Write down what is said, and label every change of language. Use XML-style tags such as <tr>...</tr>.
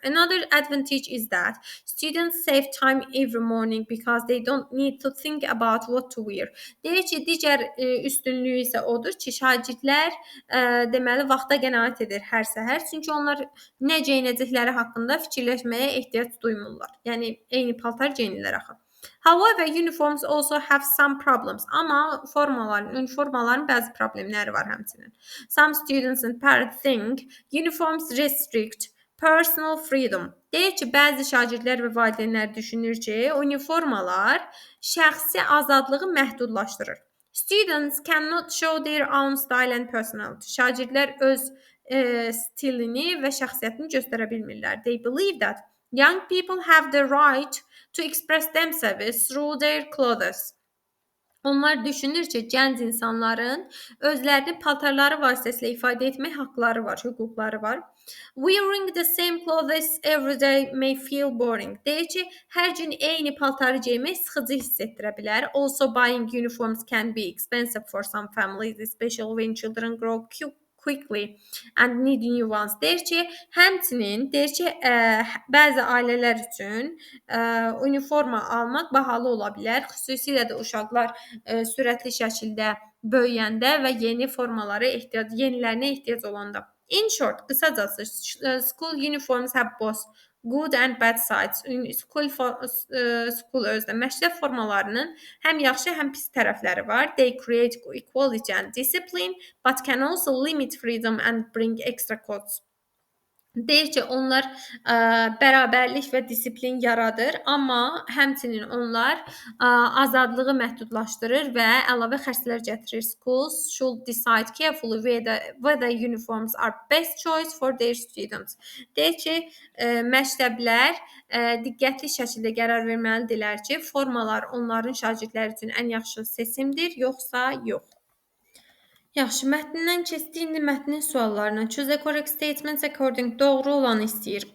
<en>Another advantage is that students save time every morning because they don't need to think about what to wear.</en> <az>Deyir ki, digər üstünlüyü isə odur ki, şagirdlər deməli vaxta qənaət edir hər səhər, çünki onlar nə geyinəcəkləri haqqında fikirləşməyə ehtiyac duymurlar. Yəni eyni paltar geyinirlər axı.</az> <en>However, uniforms also have some problems.</en> <az>Amma uniformaların bəzi problemləri var həmçinin.</az> <en>Some students and parents think uniforms restrict personal freedom.</en> <az>Deyir ki, bəzi şagirdlər və valideynlər düşünür ki, uniformalar şəxsi azadlığı məhdudlaşdırır.</az> <en>Students cannot show their own style and personality.</en> <az>Şagirdlər öz stilini və şəxsiyyətini göstərə bilmirlər.</az> <en>They believe that young people have the right to express themselves through their clothes.</en> <az>Onlar düşünür ki, gənc insanların özlərini paltarları vasitəsilə ifadə etmək haqqları var, hüquqları var.</az> <en>Wearing the same clothes every day may feel boring.</en> <az>Deyir ki, hər gün eyni paltarı geymək sıxıcı hiss etdirə bilər.</az> <en>Also, buying uniforms can be expensive for some families, especially when children grow quickly and need new ones.</en> <az>Deyir ki, həmçinin bəzi ailələr üçün uniforma almaq bahalı ola bilər. Xüsusilə də uşaqlar sürətli şəkildə böyüyəndə və yenilərinə ehtiyac olanda.</az> <en>In short,</en> <az>qısacası</az> <en>school uniforms have both good and bad sides.</en> <az>School özdə məktəb formalarının həm yaxşı, həm pis tərəfləri var.</az> <en>They create equality and discipline, but can also limit freedom and bring extra costs.</en> <az>Deyir ki, onlar bərabərlik və disiplin yaradır, amma həmçinin onlar azadlığı məhdudlaşdırır və əlavə xərclər gətirir.</az> <en>Schools should decide carefully whether uniforms are best choice for their students.</en> <az>Deyir ki, məktəblər diqqətli şəkildə qərar verməlidirlər ki, formalar onların şagirdləri üçün ən yaxşı seçimdir, yoxsa yox. Yaxşı, mətndən keçdik, indi mətnin suallarına.</az> <en>Choose the correct statements according</en> <az>doğru olanı istəyir.</az>